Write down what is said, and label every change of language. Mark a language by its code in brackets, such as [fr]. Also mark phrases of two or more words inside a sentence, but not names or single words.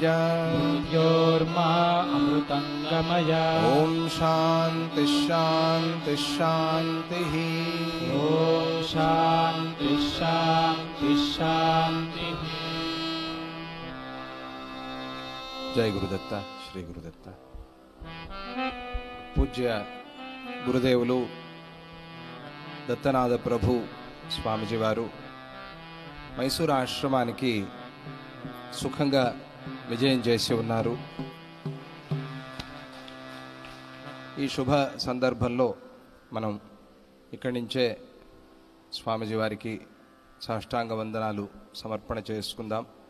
[sa] मृत्योर्मा अमृतंगमय। ओम शांति शांति शांति। ओम शांति शांति शांति। जय गुरुदत्त श्री गुरुदत्त। [te] పూజ్య గురుదేవులు దత్తనాథ ప్రభు స్వామిజీ వారు మైసూరు ఆశ్రమానికి సుఖంగా విజయం చేసి ఉన్నారు. ఈ శుభ సందర్భంలో మనం ఇక్కడి నుంచే స్వామిజీ వారికి సాష్టాంగ వందనాలు సమర్పణ చేసుకుందాం.